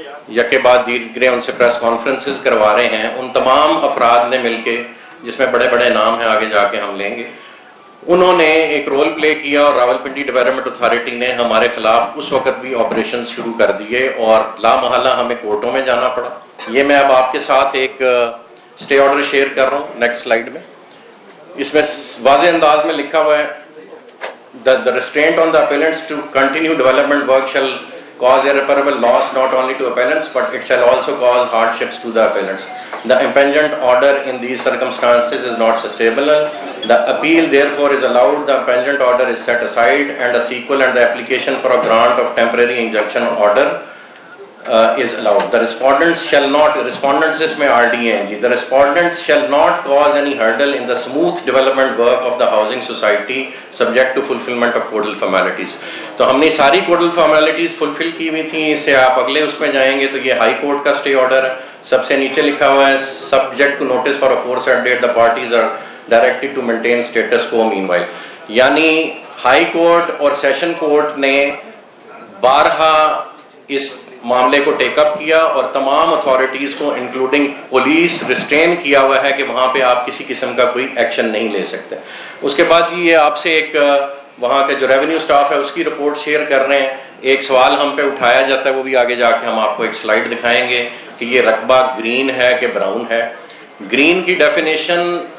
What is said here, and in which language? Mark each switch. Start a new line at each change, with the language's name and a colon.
Urdu: یکے بعد دیگرے ان سے پریس کانفرنسز کروا رہے ہیں، ان تمام افراد نے مل کے، جس میں بڑے بڑے نام ہیں آگے جا کے ہم لیں گے، انہوں نے ایک رول پلے کیا اور راولپنڈی ڈیولپمنٹ اتھارٹی نے ہمارے خلاف اس وقت بھی آپریشن شروع کر دیے اور لا محالہ ہمیں کورٹوں میں جانا پڑا۔ یہ میں اب آپ کے ساتھ ایک اسٹے آرڈر شیئر کر رہا ہوں نیکسٹ سلائیڈ میں۔ اس میں واضح انداز میں لکھا ہوا ہے
English: the restraint on the appellants to continue development work shall cause irreparable loss not only to appellants but it shall also cause hardships to the appellants. The impingement order in these circumstances is not sustainable. The appeal therefore is allowed. The impingement order is set aside and a sequel and the application for a grant of temporary injunction order is allowed. The respondents shall not, respondents
Urdu: is mein
English: RDNG, the respondents shall not cause any hurdle in the smooth development work of the housing society subject to fulfillment of codal formalities.
Urdu: تو ہم نے ساری codal formalities fulfill کی ہوئی تھیں۔ اس سے آپ اگلے اس میں جائیں گے تو یہ ہائی کورٹ کا اسٹے آرڈر ہے، سب سے نیچے لکھا ہوا ہے
English: subject to notice for a aforesaid date the parties are directed to maintain status quo meanwhile.
Urdu: یعنی ہائی کورٹ اور سیشن کورٹ نے بارہا اس معاملے کو ٹیک اپ کیا اور تمام اتھارٹیز کو انکلوڈنگ پولیس ریسٹرین کیا ہوا ہے کہ وہاں پہ آپ کسی قسم کا کوئی ایکشن نہیں لے سکتے۔ اس کے بعد یہ آپ سے ایک وہاں کا جو ریونیو سٹاف ہے اس کی رپورٹ شیئر کر رہے ہیں۔ ایک سوال ہم پہ اٹھایا جاتا ہے، وہ بھی آگے جا کے ہم آپ کو ایک سلائیڈ دکھائیں گے کہ یہ رقبہ گرین ہے کہ براؤن ہے۔ گرین کی ڈیفینیشن